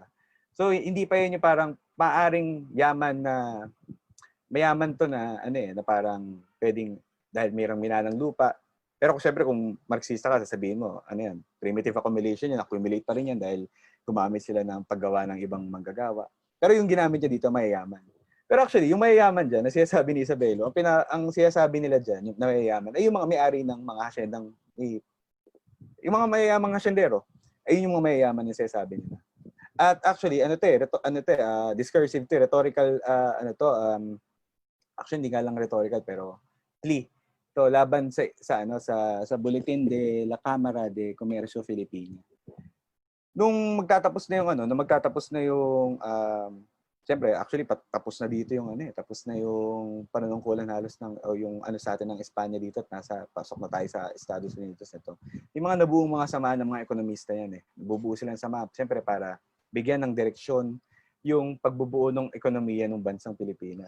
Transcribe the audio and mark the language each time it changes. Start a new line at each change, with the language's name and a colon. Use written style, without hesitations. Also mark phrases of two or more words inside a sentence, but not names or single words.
Filipino: So hindi pa yun yung parang maaring mayaman to na na parang pwedeng dahil mayroong minanang lupa, Pero syempre kung Marxista ka, sasabihin mo, ano yan,
English: primitive accumulation
Filipino: yan, accumulate pa rin yan dahil gumamit sila ng paggawa ng ibang manggagawa. Pero yung ginamit niya dito, mayayaman. Pero actually, yung mayayaman dyan, na sinasabi ni Isabelo, ang sinasabi nila dyan, yung mayayaman, ay yung mga may-ari ng mga hasyendang, yung mga mayayamang hasyendero, ay yung mga mayayaman yung sinasabi nila. At actually, discursive to, rhetorical, actually, hindi nga lang rhetorical, pero plea. So laban sa Bulletin de la Cámara de Comercio Filipino. Nung magtatapos na yung siyempre actually tapos na dito yung tapos na yung panunungkulan halos yung sa atin ng Espanya dito at pasok na tayo sa Estados Unidos nito. Yung mga nabuong mga samahan ng mga ekonomista yan Nabubuo sila ng sama siyempre para bigyan ng direksyon yung pagbubuo ng ekonomiya ng bansang Pilipinas.